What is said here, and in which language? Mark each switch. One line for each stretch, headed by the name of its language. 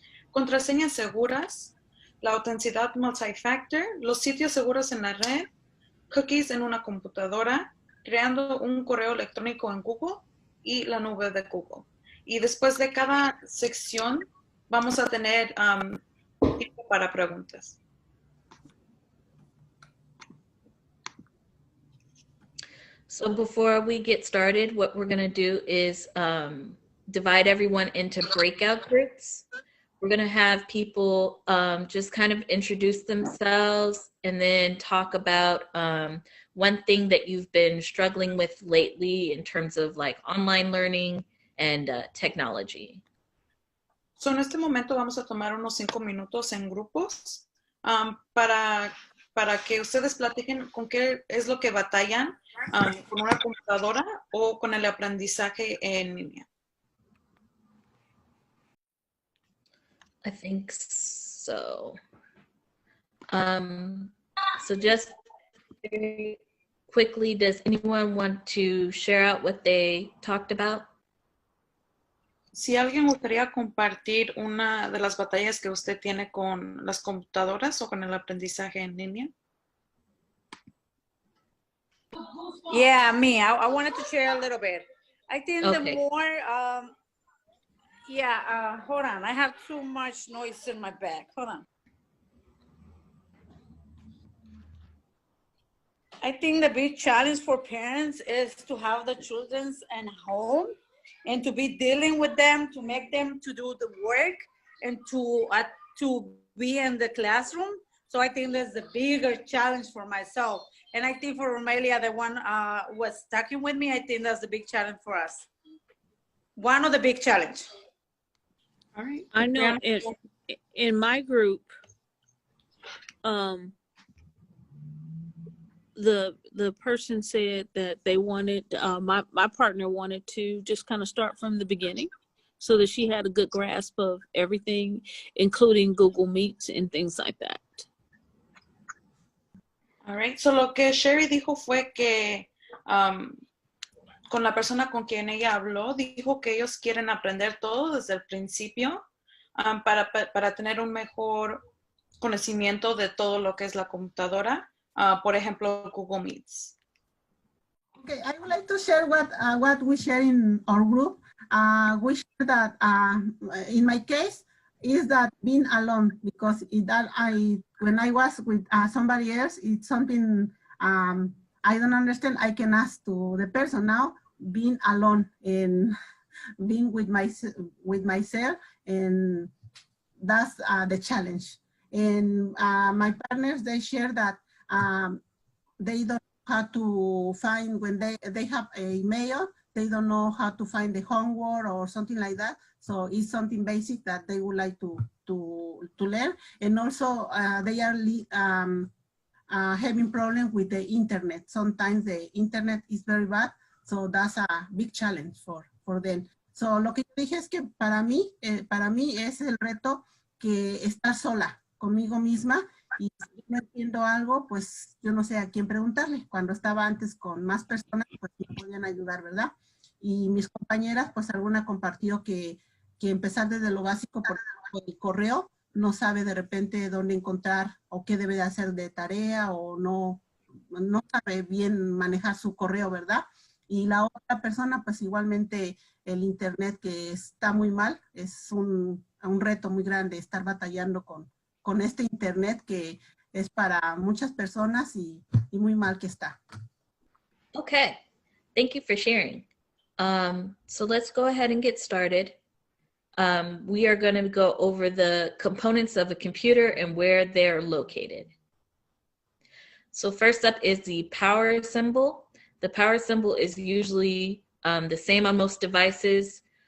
Spanish: Contraseñas seguras, la autenticidad multifactor, los sitios seguros en la red, cookies en una computadora, creando un correo electrónico en Google y la nube de Google. Y después de cada sección vamos a tener tiempo para preguntas.
English: So before we get started, what we're going to do is divide everyone into breakout groups. We're going to have people just kind of introduce themselves and then talk about one thing that you've been struggling with lately in terms of like online learning and technology.
Spanish: So en este momento vamos a tomar unos 5 minutos en grupos para que ustedes platiquen con qué es lo que batallan con una computadora o con el aprendizaje en línea.
English: I think so. So just very quickly, does anyone want to share out what they talked about?
Spanish: Si alguien gustaría compartir una de las batallas que usted tiene con las computadoras o con el aprendizaje en línea.
English: Yeah, me. I wanted to share a little bit. I think Okay. the more, hold on. I have too much noise in my back. Hold on. I think the big challenge for parents is to have the children at home and to be dealing with them, to make them to do the work and to be in the classroom. So I think that's the bigger challenge for myself. And I think for Romelia, the one was talking with me, I think that's the big challenge for us. One of the big challenge. All right. I know in my group, the person said that they wanted, my partner wanted to just kind of start from the beginning so that she had a good grasp of everything, including Google Meets and things like that. All right.
Spanish: So lo que Sherry dijo fue que con la persona con quien ella habló, dijo que ellos quieren aprender todo desde el principio para tener un mejor conocimiento de todo lo que es la computadora. Por ejemplo, Google Meets.
English: Okay, I would like to share what we share in our group. We share that in my case is that being alone, because when I was with somebody else, it's something I don't understand. I can ask to the person. Now being alone and being with myself, and that's the challenge. And my partners, they share that they don't know how to find when they have a mail, they don't know how to find the homework or something like that. So it's something basic that they would like to learn. And also they are having problems with the internet. Sometimes the internet is very bad. So that's a big challenge for them.
Spanish: So lo que yo dije es que para mí es el reto que estar sola conmigo misma. Y si no entiendo algo, pues yo no sé a quién preguntarle. Cuando estaba antes con más personas, pues me podían ayudar, ¿verdad? Y mis compañeras, pues alguna compartió que empezar desde lo básico, por el correo, no sabe de repente dónde encontrar o qué debe de hacer de tarea o no sabe bien manejar su correo, ¿verdad? Y la otra persona, pues igualmente el internet que está muy mal. Es un reto muy grande estar batallando con este internet que es para muchas personas y muy mal que está.
English: Okay, thank you for sharing. So let's go ahead and get started. We are going to go over the components of a computer and where they're located. So first up is the power symbol. The power symbol is usually the same on most devices.